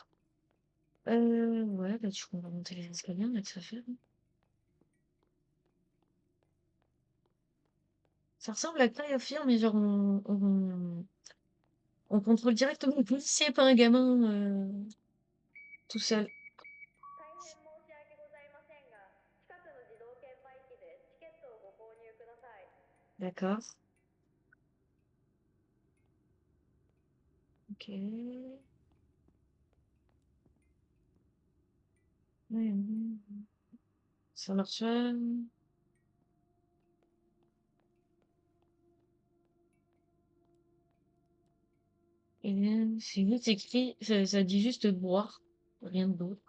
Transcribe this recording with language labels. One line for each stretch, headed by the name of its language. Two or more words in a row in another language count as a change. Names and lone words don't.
French: Ouais, bah, on va monter les escaliers, on a que ça à faire, hein. Ça ressemble à Cry of Fear, mais genre, on contrôle directement le policier, pas un gamin, tout seul.
Japanese: 大変申し訳ございませんが、近くの自動券売機でチケットをご購入ください。Ok.
French: Mhm. Ça marche pas. Et c'est juste écrit, ça dit juste boire, rien d'autre.